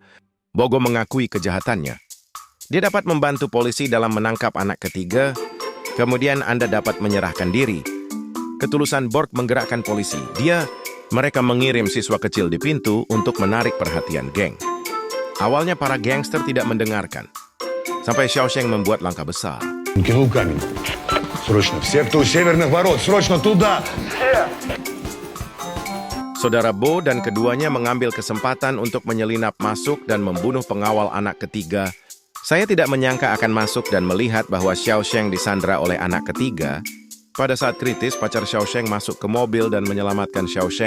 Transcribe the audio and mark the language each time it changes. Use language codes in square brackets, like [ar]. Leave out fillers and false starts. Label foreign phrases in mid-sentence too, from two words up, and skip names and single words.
[id] Bogo mengakui kejahatannya. Dia dapat membantu polisi dalam menangkap anak ketiga, kemudian Anda dapat menyerahkan diri. Ketulusan Borg menggerakkan polisi. Mereka mengirim siswa kecil di pintu untuk menarik perhatian geng. Awalnya para gangster tidak mendengarkan. Sampai Xiaosheng membuat langkah besar. [ru] Кинул камень. Срочно. Все, кто у северных ворот, срочно туда! [id] Saudara Bo dan keduanya mengambil kesempatan untuk menyelinap masuk dan membunuh pengawal anak ketiga. Saya tidak menyangka akan masuk dan melihat bahwa Xiaosheng disandra oleh anak ketiga. Pada saat kritis, pacar Xiaosheng masuk ke mobil dan menyelamatkan Xiaosheng.